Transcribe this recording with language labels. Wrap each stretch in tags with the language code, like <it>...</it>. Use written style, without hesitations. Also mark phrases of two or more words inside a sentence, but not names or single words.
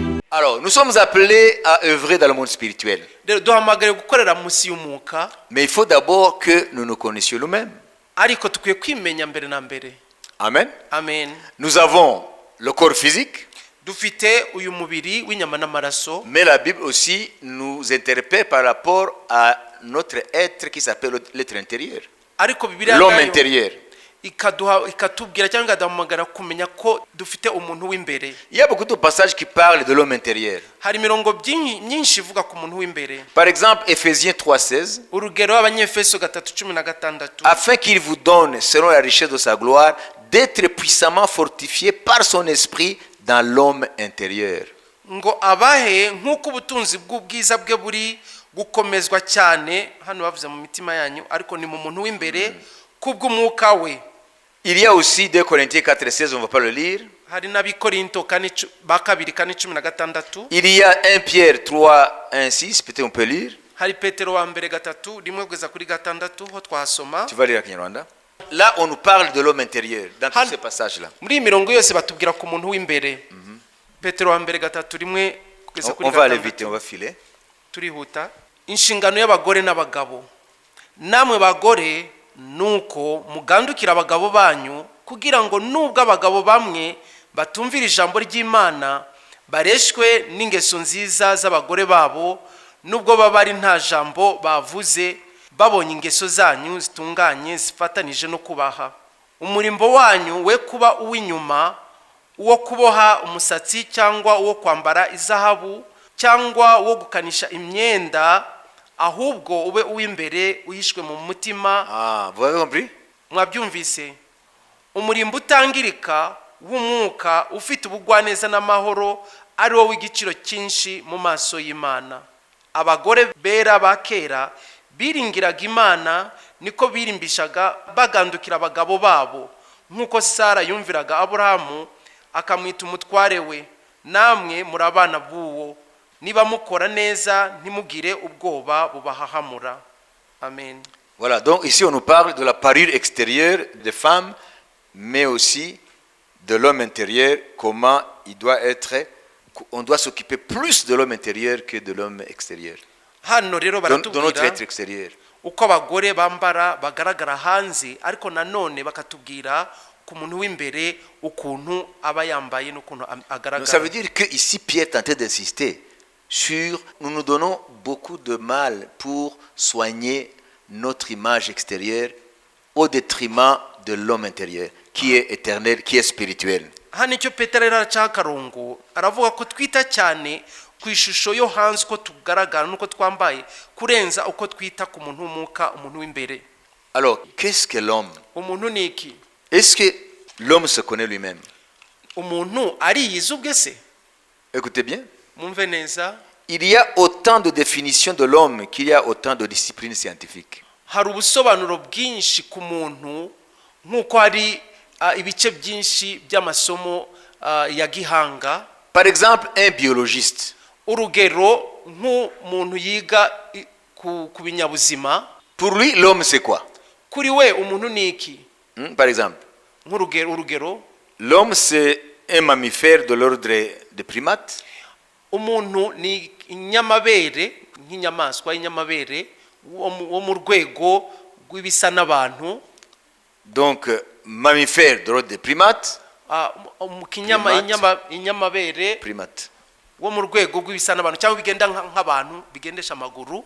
<fr>Alors, nous sommes appelés à œuvrer dans le monde spirituel.</fr> <rw>rero duhamagariwe gukorera munsi y'umwuka,</rw> <fr>Mais il faut d'abord que nous nous connaissions nous-mêmes.</fr> <rw>ariko tukwiye kwimenya mbere na mbere. Amen. Amen.</rw> <fr>Nous avons le corps physique,</fr> <rw>Dufite uyu mubiri w'inyama n'amaraso,</rw> <fr>mais la Bible aussi nous interpelle par rapport à notre être qui s'appelle l'être intérieur,</fr> <rw>ariko Bibiliya</rw> <fr>l'homme</fr> <rw>nayo</rw> <fr>intérieur.</fr> <rw>ikatubwira cyangwa ikaduhamagara kumenya ko dufite umuntu w'imbere.</rw> <fr>Il y a beaucoup de passages qui parlent de l'homme intérieur.</fr> <rw>Hari imirongo myinshi ivuga ku muntu w'imbere.</rw> <fr>Par exemple, Éphésiens 3,16,</fr> <rw>Urugero Abanyefeso 3:16,</rw> <fr>afin qu'il vous donne, selon la richesse de sa gloire, d'être puissamment fortifié par son esprit dans l'homme intérieur.</fr> <rw>ngo abahe nk'uko ubutunzi bw'ubwiza bwe buri gukomezwa cyane, hano bavuze mu mitima yanyu, ariko ni mu muntu w'imbere kubw'umwuka we.</rw> <fr>Il y a aussi 2 Corinthiens 4,16, on ne va pas le lire.</fr> <rw>Hari n'Abikorinto 2:16.</rw> <fr>Il y a 1 Pierre 3,1,6, peut-être on peut lire.</fr> <rw>Hari Petero wa mbere 3:1-6 ho twasoma.</rw> <fr>Tu vas lire à Kinyarwanda. Là, on nous parle de l'homme intérieur, dans tous ces passages-là.</fr> <rw>Muri iyi mirongo yose batubwira ku muntu w'imbere. Petero wa mbere 3:1-6.</rw> <fr>On va aller vite, on va filer.</fr> <rw>Turihuta. Inshingano y'abagore n'abagabo. Namwe bagore nuko mugandukira abagabo banyu, kugira ngo nubwo abagabo bamwe batumvira ijambo ry'Imana bareshwe n'ingeso nziza z'abagore babo, nubwo baba ari nta jambo bavuze, babonye ingeso zanyu zitunganye zifatanije no kubaha. Umurimbo wanyu we kuba uw'inyuma, uwo kuboha umusatsi cyangwa uwo kwambara izahabu cyangwa uwo gukanisha imyenda, ahubwo ube uw'imbere uyishwe mu mutima.</rw> <fr>Vous avez compris?</fr> <rw>Mwabyumvise? Umurimbo utangirika w'umwuka ufite ubugwaneza n'amahoro, ari wo w'igiciro cyinshi mu maso y'Imana. Abagore bera ba kera biringiraga Imana, niko birimbishaga bagandukira abagabo babo, nk'uko Sara yumviraga Aburahamu akamwita umutware we. Namwe muri abana b'uwo, niba mukora neza ntimugire ubwoba bubahahamura. Amen.</rw> <fr>Voilà, donc ici on nous parle de la parure extérieure des femmes, mais aussi de l'homme intérieur, comment il doit être, on doit s'occuper plus de l'homme intérieur que de l'homme extérieur,</fr> <rw>Hano rero</rw> <fr>de notre</fr> <rw>baratubwira</rw> <fr>être extérieur.</fr> <rw>uko abagore bambara bagaragara hanze, ariko nanone bakatubwira ku muntu w'imbere ukuntu aba yambaye n'ukuntu</rw> <fr>Donc ça</fr> <rw>agaragara.</rw> <fr>veut dire que ici Pierre tentait d'insister sur, nous donnons beaucoup de mal pour soigner notre image extérieure au détriment de l'homme intérieur, qui est éternel, qui est spirituel.</fr> <rw>Hano icyo Petero rero aracaho akarongo, aravuga ko twita cyane ku ishusho yo hanze uko tugaragara n'uko twambaye, kurenza uko twita ku muntu w'umwuka, umuntu w'imbere.</rw> <fr>Alors, qu'est-ce que l'homme?</fr> <rw>Umuntu ni iki?</rw> <fr>Est-ce que l'homme se connaît lui-même?</fr> <rw>Umuntu ariyizi ubwe se?</rw> <fr>Écoutez bien.</fr> <rw>Mumve neza.</rw> <fr>Il y a autant de définitions de l'homme qu'il y a autant de disciplines scientifiques.</fr> <rw>Hari ubusobanuro bwinshi ku muntu nk'uko hari ibice byinshi by'amasomo ya gihanga.</rw> <fr>Par exemple, un biologiste.</fr> <rw>Urugero nk'umuntu yiga ku binyabuzima.</rw> <fr>Pour lui, l'homme c'est quoi?</fr> <rw>Kuri we umuntu ni iki?</rw> <fr>Par exemple,</fr> <rw>urugero,</rw> <fr>l'homme c'est un mammifère de l'ordre des primates.</fr> <rw>Umuntu ni inyamabere, nk'inyamaswa y'inyamabere wo mu rwego rw'ibisa n'abantu.</rw> <fr>Donc, mammifère de l'ordre des primates.</fr> <rw>Inyamabere Primate. wo mu rwego rw'ibisa n'abantu cyangwa bigenda nk'abantu bigendesha amaguru.</rw>